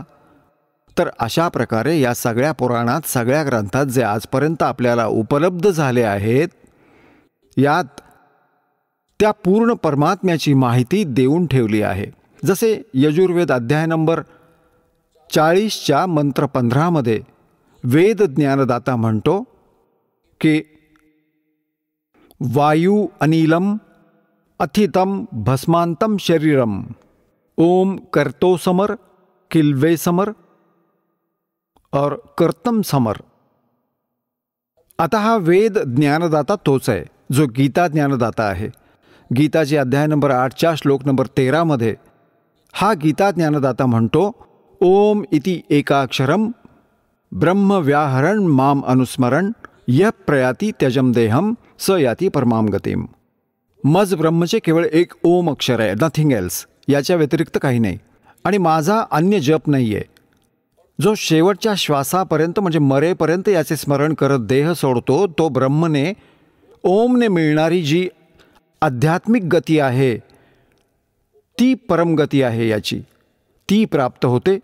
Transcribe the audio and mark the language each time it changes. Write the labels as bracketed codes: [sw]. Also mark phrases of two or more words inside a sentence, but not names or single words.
[mr] तर अशा प्रकारे या सगळ्या पुराणात, सगळ्या ग्रंथात जे आजपर्यंत आपल्याला उपलब्ध झाले आहेत, यात त्या पूर्ण परमात्म्याची माहिती देऊन ठेवली आहे. जसे यजुर्वेद अध्याय नंबर 40च्या मंत्र 15मध्ये वेद ज्ञानदाता म्हणतो की [sa] वायू अनिलम अथितम भस्मांतम शरीरम ओम कर्तो समर किल्वे समर और कर्तम समर. [mr] आता हा वेद ज्ञानदाता तोच आहे जो गीता ज्ञानदाता आहे. गीताची अध्याय नंबर 8च्या श्लोक नंबर 13मध्ये हा गीता ज्ञानदाता म्हणतो [sa] ओम इति एकाक्षरम ब्रह्म व्याहरण माम अनुस्मरण य प्रयाती त्यजम देहम स याती परमाम गतीम. [mr] मज ब्रह्मचे केवळ एक ओम अक्षर आहे, [en] nothing else. [mr] याच्या व्यतिरिक्त काही नाही आणि माझा अन्य जप नाही आहे. जो शेवटच्या श्वासापर्यंत म्हणजे मरेपर्यंत याचे स्मरण करत देह सोडतो, तो ब्रह्मने ओमने मिळणारी जी आध्यात्मिक गती आहे, ती परमगती आहे, याची ती प्राप्त होते.